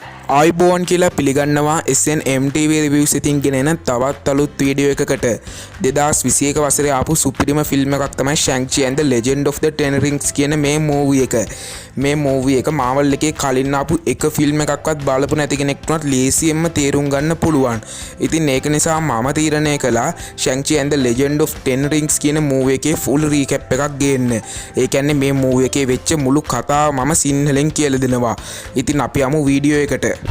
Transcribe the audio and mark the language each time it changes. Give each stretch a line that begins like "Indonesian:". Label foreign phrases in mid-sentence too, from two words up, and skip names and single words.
Sinhala: ආයිබෝන් කියලා පිළිගන්නවා SNMTV රිවිව්ස් ඉතින් ගෙන එන තවත් අලුත් වීඩියෝ එකකට 2021 වසරේ ආපු සුපිරිම ෆිල්ම් එකක් තමයි Shang-Chi and the Legend of the Ten Rings කියන මේ මූවි එක. මේ මූවි එක Marvel එකේ කලින් ආපු එක ෆිල්ම් එකක්වත් බලපු නැති කෙනෙක්ට ලේසියෙන්ම තේරුම් ගන්න පුළුවන්. ඉතින් ඒක නිසා මම තීරණය කළා Shang-Chi and the Legend of Ten Rings කියන මූවි එකේ
English: full recap
Sinhala: එකක් ගේන්න. ඒ කියන්නේ මේ මූවි එකේ වෙච්ච මුළු කතාව මම සිංහලෙන් කියලා දෙනවා. ඉතින් අපි යමු වීඩියෝ එකට.